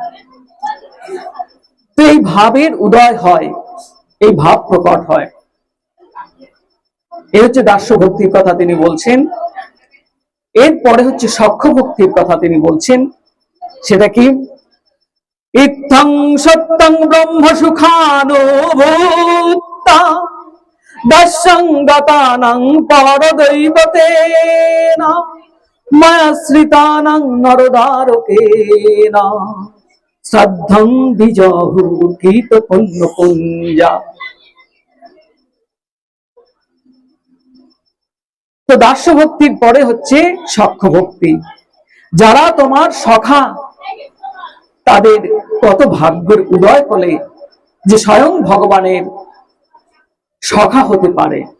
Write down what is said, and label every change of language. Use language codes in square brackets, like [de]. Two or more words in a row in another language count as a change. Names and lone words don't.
[bn] তো এই ভাবের উদয় হয়, এই ভাব প্রকট হয়। এ হচ্ছে দাস্য ভক্তির কথা তিনি বলছেন। এরপরে হচ্ছে সখ্য ভক্তির কথা তিনি বলছেন। সেটা কি? [sa] ইত্থং সত্যং ব্রহ্ম সুখানুভূতা দাস্যং গতানাং পরদৈবতেনা মায়াশ্রিতানাং নরদারকেনা শ্রদ্ধং বিজহু কীত পুণ্য পুঞ্জা। [bn] তো দাস্য ভক্তির পরে হচ্ছে সখ্য ভক্তি। যারা তোমার সখা, তাদের কত ভাগ্যের উদয় ফলে যে স্বয়ং ভগবানের সখা হতে পারে।